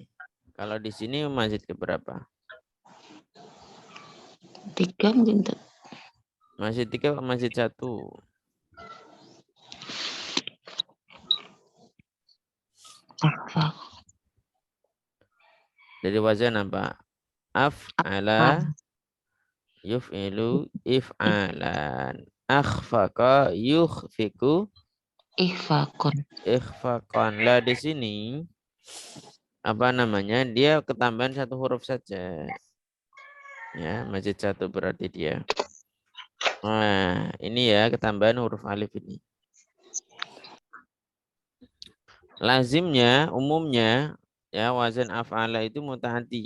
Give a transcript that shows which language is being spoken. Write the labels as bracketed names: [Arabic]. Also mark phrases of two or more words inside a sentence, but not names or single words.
[Indonesian] Kalau di sini masjid keberapa? 3 mungkin Tat. Masjid 3, masjid 1. Akhfaq. Dari wazan apa? [Arabic] أفعل يفعل إفعالا. أخفق يخفق Ikhfaqun. ikhfaqan. [Indonesian] Lah di sini apa namanya? Dia ketambahan 1 huruf saja. Ya, masjid 1 berarti dia. Nah, ini ya ketambahan huruf alif ini. Lazimnya, umumnya ya wazan af'ala itu muta'addi.